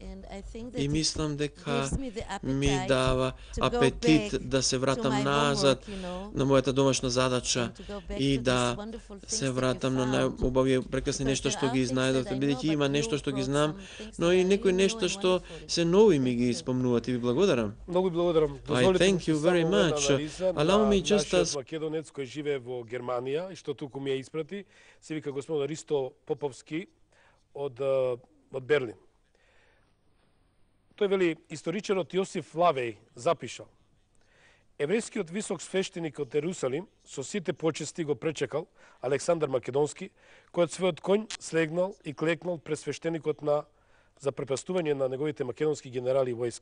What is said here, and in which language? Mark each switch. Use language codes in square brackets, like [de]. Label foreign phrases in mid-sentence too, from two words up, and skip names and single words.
[mk] И мислам дека ми дава апетит да се вратам назад на мојата домашна задача и да се вратам на најубавија прекрасни нешта што ги знаедовте, бидејќи има нешто што ги знам, но и некои нешта што се нови ми ги спомнуват и ви благодарам. Многу ви благодарам. [en] I thank you very much. Allow me just as [mk] македонец кој живее во Германија и што туку ми ја испрати, се вика господин Ристо Поповски од Берлин. Тој вели, историчарот Јосиф Лавеј запишал: еврејскиот висок свештеник од Ерусалим со сите почести го пречекал Александар Македонски, кој од својот конј слегнал и клекнал пред свештеникот за препастување на неговите македонски генерали и војска.